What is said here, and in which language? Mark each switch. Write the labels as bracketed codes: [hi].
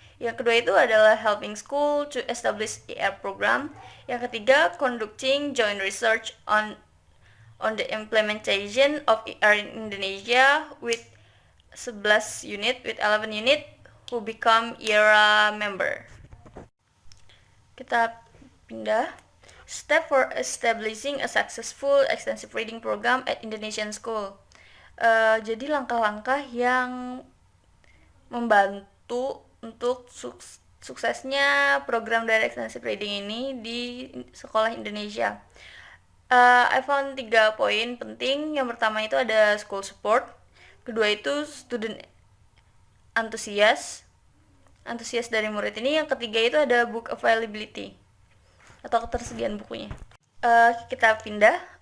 [id] Yang kedua itu adalah [en] helping school to establish ER program. Yang ketiga, conducting joint research on the implementation of ER in Indonesia with 11 unit who become ERA member. [id] Kita pindah. [en] Step for establishing a successful extensive reading program at Indonesian school. [id] Jadi langkah-langkah yang membantu untuk suksesnya program dari extensive reading ini di sekolah Indonesia. [en] I found [id] 3 poin penting. Yang pertama itu ada school support, kedua itu student antusias dari murid ini, yang ketiga itu ada book availability atau ketersediaan bukunya. Kita pindah.